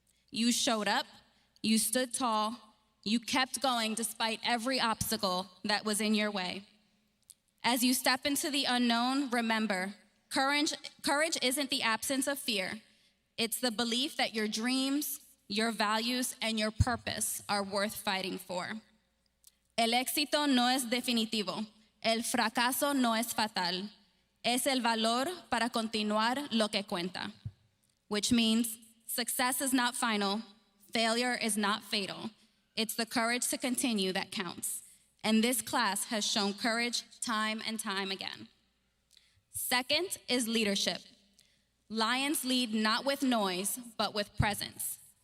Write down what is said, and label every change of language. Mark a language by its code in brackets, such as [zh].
[en] You showed up, you stood tall, you kept going despite every obstacle that was in your way. As you step into the unknown, remember, courage isn't the absence of fear. It's the belief that your dreams, your values, and your purpose are worth fighting for. [es] El éxito no es definitivo. El fracaso no es fatal. Es el valor para continuar lo que cuenta. [en] Which means success is not final, failure is not fatal. It's the courage to continue that counts. And this class has shown courage time and time again. Second is leadership. Lions lead not with noise, but with presence.